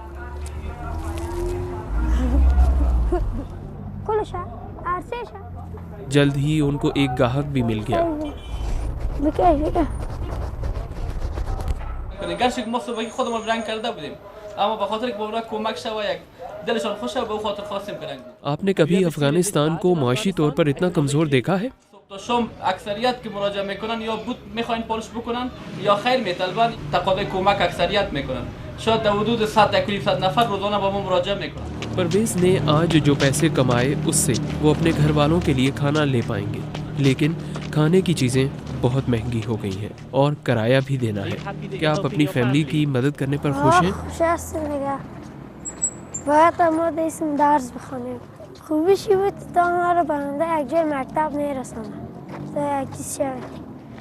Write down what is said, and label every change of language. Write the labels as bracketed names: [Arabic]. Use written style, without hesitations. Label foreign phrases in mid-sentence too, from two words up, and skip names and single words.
[Hindi] जल्द ही उनको एक गाहक भी मिल गया। आपने कभी अफगानिस्तान को माशी तौर पर इतना कमज़ोर देखा है? [Persian] شام اکثریت که مراجعه میکنن یا بود میخواین پالش بکنن یا خیر میطلبن تقاضای کمک اکثریت میکنن. شاید در حدود 100-100 نفر روزانه با ما مراجعه میکنن. [Hindi] परवेज़ ने आज जो पैसे कमाए उससे वो अपने घर वालों के लिए खाना ले पाएंगे, लेकिन खाने की चीज़ें बहुत महंगी हो गई हैं और किराया भी देना है। क्या आप अपनी फैमिली की मदद करने पर खुश हैं? [Persian] خوبی چی بود تا ما رو برنده یک جای مکتب نیرسانه تا یک چیز شد.